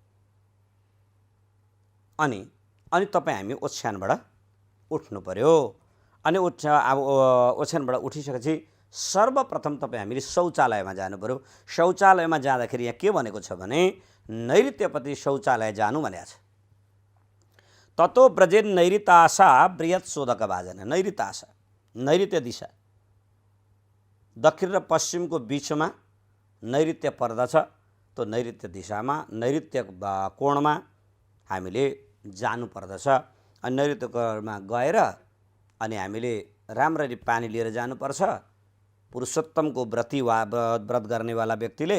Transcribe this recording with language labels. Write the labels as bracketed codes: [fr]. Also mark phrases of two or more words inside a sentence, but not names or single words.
[ne] अनि तपाईँ हामी ओछ्यानबाट उठ्नु पर्यो। अनि ओछ्यानबाट उठिसकेपछि सर्वप्रथम तपाईँ हामीले शौचालयमा जानु पर्यो। शौचालयमा जाँदाखेरि यहाँ के भनेको छ भने नैऋत्यपट्टि शौचालय जानु भनेको छ। [sa] ततो ब्रजेन नैऋताशा बृहत् शोधक भाजन। [ne] नैऋताशा नैऋत्य दिशा, दक्षिण र पश्चिमको बिचमा नैऋत्य पर्दछ। त्यो नैऋत्य दिशामा नैऋत्य कोणमा हामीले जानु पर्दछ। अनि नैऋत्य कोणमा गएर अनि हामीले राम्ररी पानी लिएर जानुपर्छ पुरुषोत्तमको व्रत गर्नेवाला व्यक्तिले।